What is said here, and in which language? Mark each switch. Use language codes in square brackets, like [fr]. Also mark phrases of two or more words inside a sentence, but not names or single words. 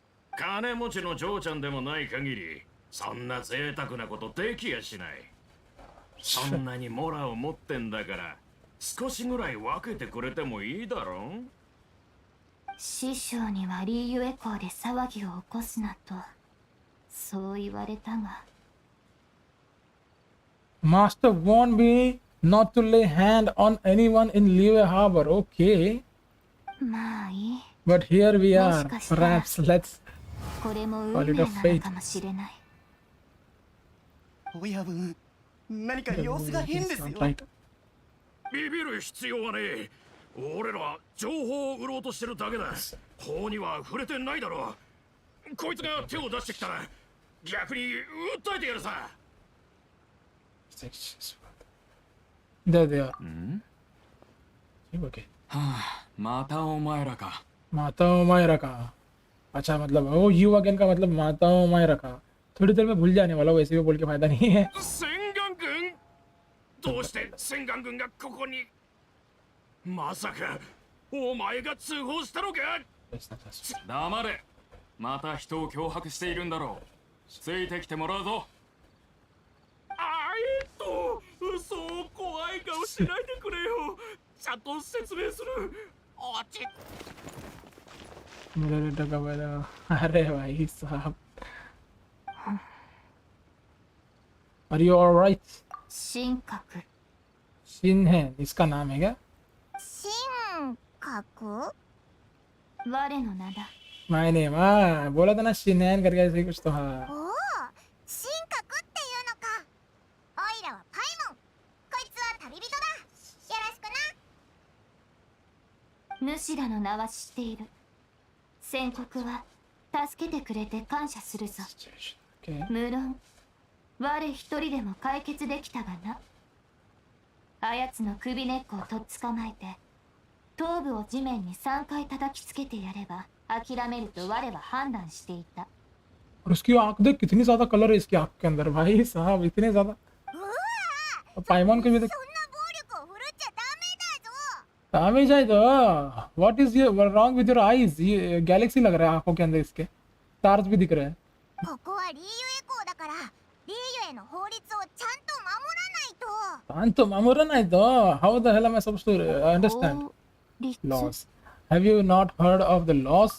[ja] 金持ちの嬢ちゃんでもない限りそんな贅沢なことできやしない。そんなにモラを持ってんだから少しぐらい分けてくれてもいいだろ。師匠にはリーユエ校で騒ぎを起こすなとそう言われたが。 [en] Master warned me not to lay hand on anyone in Liyue Harbor. Okay, [ja] まあいい。 [en] but here we are. [ja] もしかしたら [en] Perhaps let's [ja] これも運 [en] call [ja] 命 [en] it [ja] な [en] a [ja] の [en] fate. [ja] かもしれない。親分、何か様子が変ですよ。 [en] Right. [ja] ビビる必要はねえ。俺ら情報を売ろうとしてるだけだ。法には触れてないだろう。こいつが手を出してきたら逆に訴えてやるさ。 [en] There they are. ん Okay. [ja] はあ、またお前らか。 [hi] माता मायरा का. अच्छा मतलब [en] oh you again [hi] का मतलब माता मायरा का. थोड़ी देर में भूल जाने वाला, वैसे भी बोल के फायदा नहीं है. [ja] 洗顔軍どうして洗顔軍がここに。まさかお前が通報したのか。黙れ。また人を脅迫しているんだろう。ついてきてもらうぞ。そう怖い顔しないでくれよ。ちゃんと説明する。おち [hi] मेरे टका मेरा. अरे भाई साहब. [en] Are you all right? [ja] 神格。 [hi] शिन है इसका नाम है क्या? [ja] 神格我の名だ。 [en] my name. [hi] हाँ बोला था ना शिनैन करके ऐसे ही कुछ तो. हाँ [ja] おお、神格っていうのか。オイラはパイモン。こいつは旅人だ。よろしくな。主らの名は知っている。宣告は助けてくれて感謝するぞ。 [en] okay. [ja] 無論我一人でも解決できたがな。あやつの首根っこをとっ捕まえて頭部を地面に3回叩きつけてやれば諦めると我は判断していた。 [hi] और उसकी आंख देख कितनी ज्यादा कलर है इसकी आंख के अंदर भाई साहब, इतने ज्यादा. うわ पाइमॉन को भी [ja] そん [hi] देख. [ja] な暴力を振るっちゃダメだぞ。 [hi] दामे जाए तो. [en] What is your wrong with your eyes? [hi] ये गैलेक्सी लग रहा है आंखों के अंदर इसके. स्टार्स भी दिख रहे हैं. [ja] ここはリーユエ校だからリーユエの法律をちゃんと守らないと。 Tanto mamura nahi to. [en] How the hell am I supposed to understand [ja] 法律 [en] laws? Have you not heard of the laws,